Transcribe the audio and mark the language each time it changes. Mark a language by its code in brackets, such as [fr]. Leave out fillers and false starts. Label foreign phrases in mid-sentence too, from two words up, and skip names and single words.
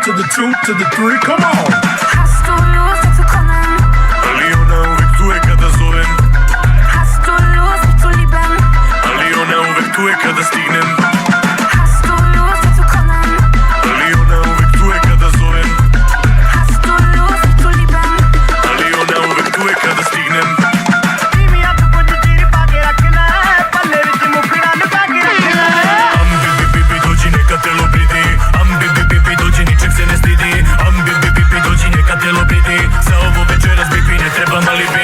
[en] 2 to the 3, come on. [de] Hast du Lust, dazu kommen? [sr] Aliona uvek tu je kada zovem. [de] Hast du Lust, mich zu lieben? [sr] Aliona uvek tu je kada stignem. [de] Hast du Lust, dazu kommen? [sr] Aliona uvek tu je kada zovem. [de] Hast du Lust, mich zu lieben? [sr] Aliona uvek tu je kada stignem. Dođi neka telo bridi, bibi dođi ničeg se ne stidi. Bibi dođi neka telo bridi, za ovo večeras bibi ne treba mali bi.